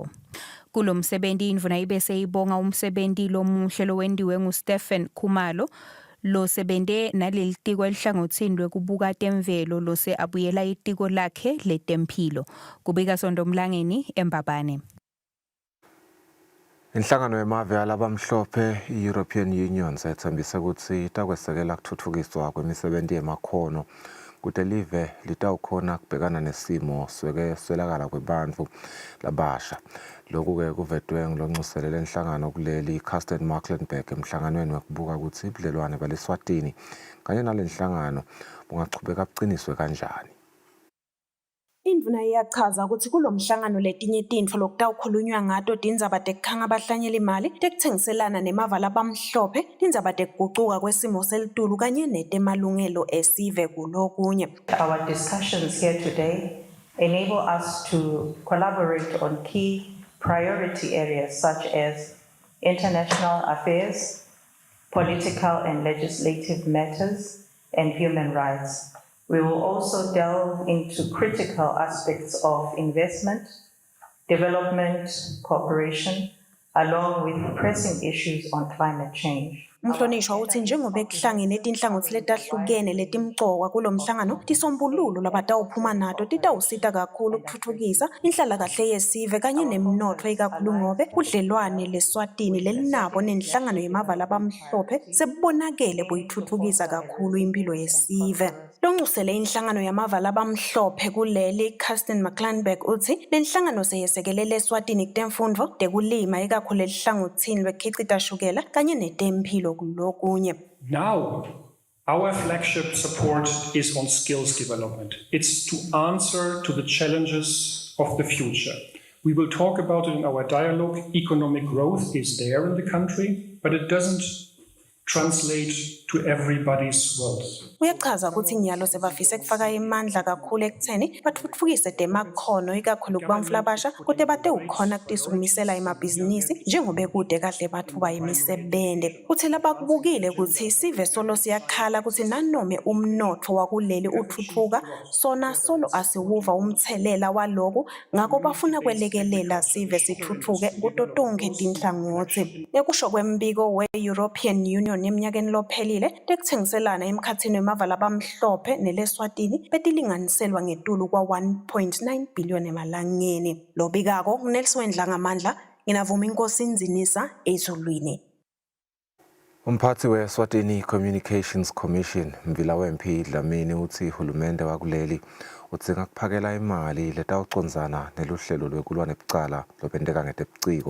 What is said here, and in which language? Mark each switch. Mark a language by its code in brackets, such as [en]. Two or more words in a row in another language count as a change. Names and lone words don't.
[ss] Kulo msebenzi indvuna ibe seyibonga umsebenzi lomuhle lowendiwe nguStephen Khumalo lo sebende naleli tiko elihlangothini lwekubuka temvelo lose abuyela itiko lakhe letempilo. Kubika Sondomlangeni eMbabane. Inhlangano yemave alabamhlophe i-European Union sethembise ukuthi itakwesekela kuthuthukiswa kwemisebenzi yemakhono kude live litawukhona kubhekana nesimo swelakala kwebantu labasha. Lokhu-ke kuvedwe ngiloncuselele enhlangano kuleli Kirsten Mecklenburg emhlanganweni wekubuka ukuthi ubudlelwane bale-Eswatini kanye nale nhlangano bungachubeka buqiniswe kanjani. Indvuna iyachaza ukuthi kulomhlangano letinye tintfo lokutawukhulunywa ngato tindzaba tekukhanga abahlanyeli imali, tekuthengiselana nemava labamhlophe, tindzaba tekugucuka kwesimo selitulu kanye netemalungelo esive kulokunye. [en] Our discussions here today enable us to collaborate on key priority areas such as international affairs, political and legislative matters, and human rights. We will also delve into critical aspects of investment, development, cooperation, along with pressing issues on climate change. [ss] Umhlonishwa uthi njengoba kuhlangene tinhlangothi letahlukene letimqoka kulomhlangano, tisombululo labatawuphuma nato titawusita kakhulu ukuthuthukisa inhlalakahle yesive kanye nemnotfo ikakhulu ngobe udlelwane leSwatini lelinabo nenhlangano yemava labamhlophe sebonakele buyithuthukisa kakhulu impilo yesive. Lonxusele inhlangano yamava labamhlophe kuleli Kirsten Mecklenburg uthi lenhlangano seyesekelele eSwatini kutemfundvo, tekulima ikakhulu elihlangothini lwekhicita shukela kanye netempilo kulokunye. [en] Now, our flagship support is on skills development. It's to answer to the challenges of the future. We will talk about it in our dialogue. Economic growth is there in the country, but it doesn't translate to everybody's wealth. [ss] Uyachaza ukuthi nyalo sebafise kufaka imandla kakhulu ekutheni bathuthukise temakhono ikakhulu kubamfula abasha kodwa bate ukhona kutisukumisela emabhizinisi njengoba kude kahle bathuba imisebenzi. Uthi labakubukile ukuthi sive solo siyakhala ukuthi nanome umnotho wakuleli uthuthuka sona solo asiwuva umthelela waloko ngakho bafuna kwelekelela sive sithuthuke kuto tonke tinhlangothi. Ekusho kwembiko we-European Union eminyakeni lophelile tekuthengiselana emkhathini wemava labamhlophe neleSwatini betilinganiselwa ngetulu kwa 1.9 billion emalangeni. Lobikako Nelson Dlangamandla, nginavuma inkosi Nzinisa ezulwini. Umphathi we-Eswatini Communications Commission Mvilawempi Dlamini uthi uhulumende wakuleli udzinga kuphakela imali letawucondzana neluhlelo lwekulwa nebucala lobenteka ngetebuciko.